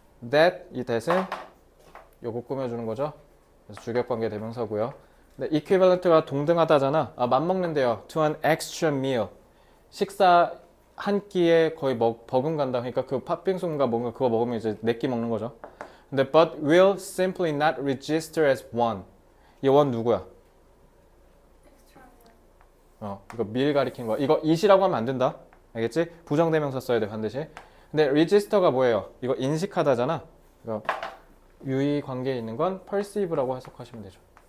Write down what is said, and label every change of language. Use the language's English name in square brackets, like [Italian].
[Korean] that 이 that은 요거 꾸며주는 거죠. 그래서 주격관계 대명사고요. 근데 equivalent가 동등하다잖아. 맞먹는데요. [English] to an extra meal. [Korean] 식사 한 끼에 거의 버금간다. 그러니까 그 팥빙수인가 뭔가 그거 먹으면 이제 4끼 먹는 거죠. 근데 [English] but will simply not register as one. [Korean] 이 원 누구야? 이거 밀 가리킨 거. 이거 it이라고 하면 안 된다. 알겠지? 부정대명사 써야 돼 반드시. 근데 register가 뭐예요? 이거 인식하다잖아. 이거 유의 관계에 있는 건 perceive라고 해석하시면 되죠.